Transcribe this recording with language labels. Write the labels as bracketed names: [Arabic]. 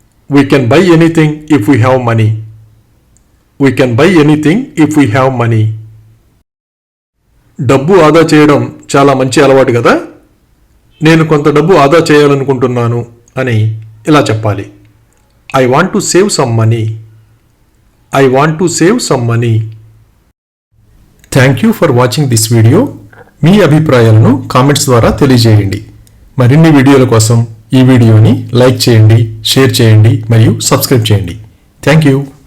[English] We can buy anything if we have money. We can buy anything if we have money. [Telugu] డబ్బు ఆదా చేయడం చాలా మంచి అలవాటు కదా. నేను కొంత డబ్బు ఆదా చేయాలనుకుంటున్నాను అని ఇలా చెప్పాలి. [English] I want to save some money. I want to save some money. Thank you for watching this video. [Telugu] మీ అభిప్రాయాలను కామెంట్స్ ద్వారా తెలియజేయండి. మరిన్ని వీడియోల కోసం ఈ వీడియోని లైక్ చేయండి, షేర్ చేయండి మరియు సబ్స్క్రైబ్ చేయండి. Thank you.